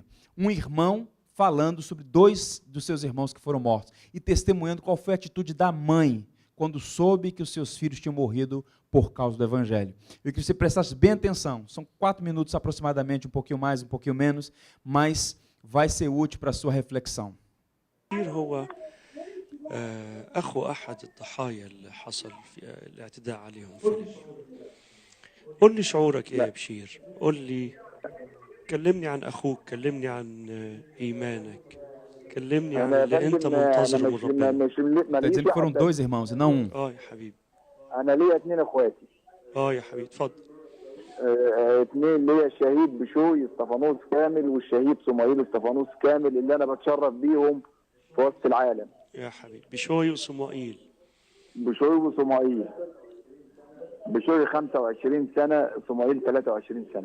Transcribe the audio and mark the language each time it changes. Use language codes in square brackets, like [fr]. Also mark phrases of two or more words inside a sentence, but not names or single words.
[pt] Um irmão falando sobre 2 dos seus irmãos que foram mortos e testemunhando qual foi a atitude da mãe quando soube que os seus filhos tinham morrido por causa do Evangelho. Eu queria que você prestasse bem atenção. São 4 minutos aproximadamente, um pouquinho mais, um pouquinho menos, mas vai ser útil para a sua reflexão. [ar] أخو أحد الضحايا اللي حصل في الاعتداء عليهم في ليبيا. قل لي شعورك إيه يا بشير؟ قل لي، كلمني عن أخوك، كلمني عن إيمانك، كلمني عن اللي أنت منتظره من ربنا. [pt] Quer dizer que foram 2 irmãos e não um. [ar] يا حبيبي. أنا ليا 2 إخواتي. يا حبيبي اتفضل. 2 ليا الشهيد بشوي استفانوس كامل والشهيد صموئيل استفانوس كامل اللي أنا بتشرف بيهم في وسط العالم. يا حبيبي بشوي وصموئيل. بشوي وصموئيل. بشوي 25 سنة، صموئيل 23 سنة.